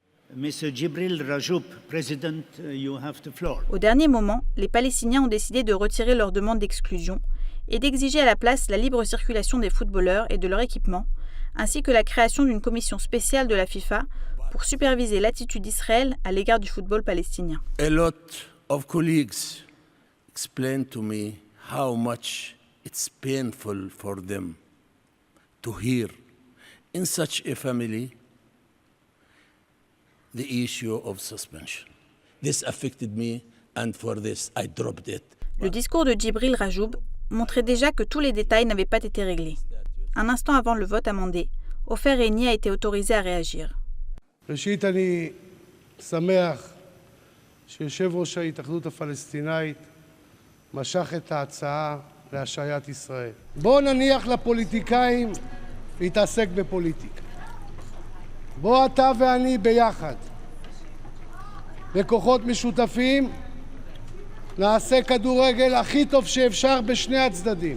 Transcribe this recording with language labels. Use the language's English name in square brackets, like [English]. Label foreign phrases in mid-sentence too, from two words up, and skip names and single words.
[French] Au dernier moment, les Palestiniens ont décidé de retirer leur demande d'exclusion et d'exiger à la place la libre circulation des footballeurs et de leur équipement, ainsi que la création d'une commission spéciale de la FIFA pour superviser l'attitude d'Israël à l'égard du football palestinien. [English] A lot of colleagues explained to me how much it's painful for them to hear in such a family the issue of suspension. This affected me and for this I dropped it. [French] Le discours de Djibril Rajoub montrait déjà que tous les détails n'avaient pas été réglés. Un instant avant le vote amendé, Ofer Eini a été autorisé à réagir. [Hebrew] ראשית, אני שמח שיושב ראש ההתאחדות הפלסטינאית משך את ההצעה להשעיית ישראל. בואו נניח לפוליטיקאים להתעסק בפוליטיקה. בואו אתה ואני ביחד, בכוחות משותפים, נעשה כדורגל הכי טוב שאפשר בשני הצדדים.